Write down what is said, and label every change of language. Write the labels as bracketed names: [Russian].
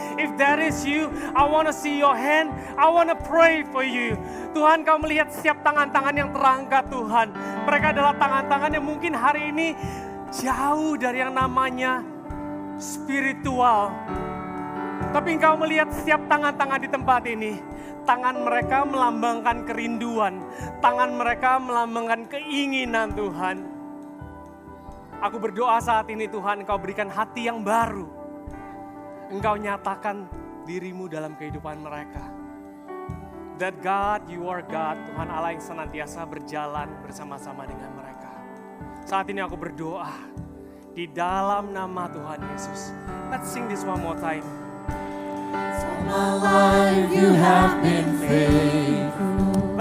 [English] If there is you, I want to see your hand. I want to pray for you. [Indonesian] Tuhan, Kau melihat setiap tangan-tangan yang terangkat Tuhan. Mereka adalah tangan-tangan yang mungkin hari ini jauh dari yang namanya spiritual. Tapi Engkau melihat setiap tangan-tangan di tempat ini. Tangan mereka melambangkan kerinduan. Tangan mereka melambangkan keinginan Tuhan. Aku berdoa saat ini Tuhan, Engkau berikan hati yang baru. Engkau nyatakan dirimu dalam kehidupan mereka. [English] That God, you are God, [Indonesian] Tuhan Allah yang senantiasa berjalan bersama-sama dengan mereka. Saat ini aku berdoa di dalam nama Tuhan Yesus. [English] Let's sing this one more time. All my life you have been faithful.